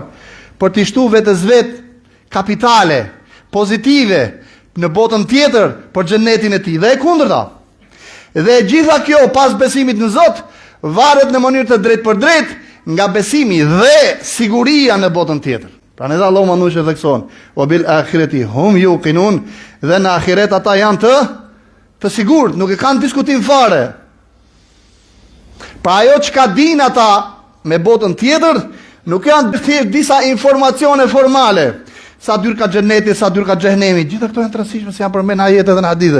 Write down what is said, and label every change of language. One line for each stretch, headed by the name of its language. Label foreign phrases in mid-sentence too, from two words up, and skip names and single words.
Albanian: Për të shtuar vetes vet kapitale pozitive në botën tjetër për xhenetin e tij. Dhe e kundërta. Dhe gjitha kjo pas besimit në Zot varet në mënyrë të drejtë për drejtë nga besimi dhe siguria në botën tjetër. Pra ne Allahu mandushë thekson,
Arabic: "وبالآخرة هم يوقنون",
Albanian: dhe në ahiret ata janë të sigurt, nuk e kanë diskutim fare. Pra ajo që ka din ata me botën tjetër, Nuk janë thjesht disa informacione formale. Sa dyr ka xheneti, sa dyr ka xhehenemi. Gjitha këto janë të rëndësishme se janë përmend në ajete dhe në hadithe.